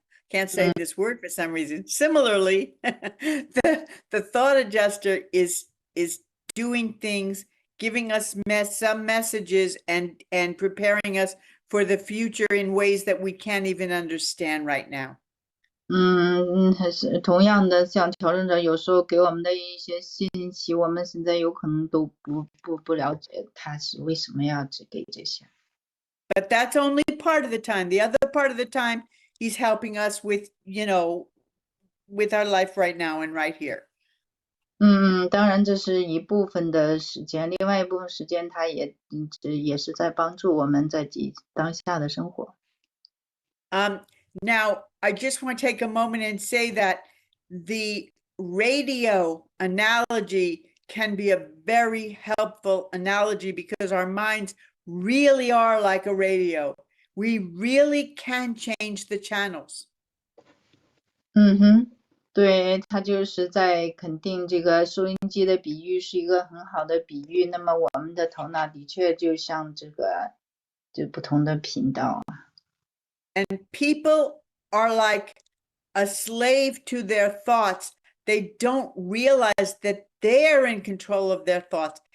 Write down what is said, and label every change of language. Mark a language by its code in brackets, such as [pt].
[en] Can't say this word for some reason. Similarly, the thought adjuster is doing things, giving us some messages and preparing us for the future in ways that we can't even understand right now. [zh] 还是同样的，像调整者有时候给我们的一些信息，我们现在有可能都不了解他是为什么要只给这些。 [en] But that's only part of the time. The other part of the time, he's helping us with with our life right now and right here. [zh] 当然这是一部分的时间，另外一部分时间他也是在帮助我们在当下的生活。 [en] Now, I just want to take a moment and say that the radio analogy can be a very helpful analogy because our minds really are like a radio. We really can change the channels. [zh] 对，他就是在肯定这个收音机的比喻是一个很好的比喻。那么我们的头脑的确就像这个就不同的频道。 [en] And people are like a slave to their thoughts. They don't realize that they're in control of their thoughts.